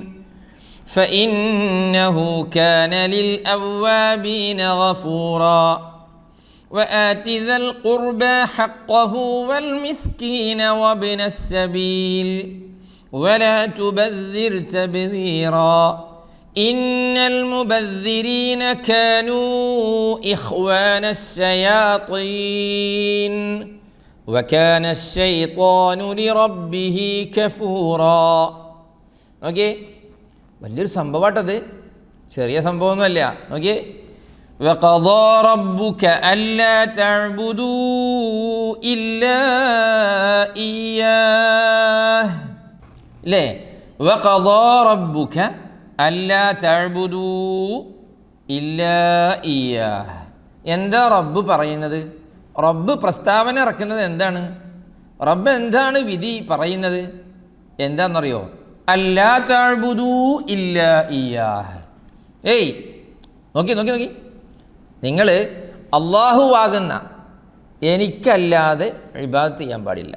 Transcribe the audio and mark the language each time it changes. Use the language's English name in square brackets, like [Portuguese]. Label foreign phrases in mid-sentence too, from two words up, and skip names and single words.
[Arabic] فإنه كان للأوابين غفورا وآت ذا القربى حقه والمسكين وابن السبيل ولا تبذر تبذيرا إن المبذرين كانوا إخوان الشياطين وكان الشيطان لربه كفورا. [Malayalam] ഓക്കെ, വലിയൊരു സംഭവമാട്ടത്, ചെറിയ സംഭവമൊന്നുമല്ല. ഓക്കെ, [Arabic] وقضى ربك ألا تعبدوا إلا إياه ليه وقضى ربك ألا تعبدوا إلا إياه. [Malayalam] എന്താ റബ്ബ് പറയുന്നത്? റബ്ബ് പ്രസ്താവന ഇറക്കുന്നത് എന്താണ്? റബ്ബ് എന്താണ് വിധി പറയുന്നത്? എന്താണെന്നറിയോ? [Arabic] ألا تعبدوا إلا إياه. [Malayalam] ഏയ് നോക്കി നോക്കി നോക്കി, നിങ്ങൾ അള്ളാഹുവാകുന്ന എനിക്കല്ലാതെ ഇബാദത്ത് ചെയ്യാൻ പാടില്ല.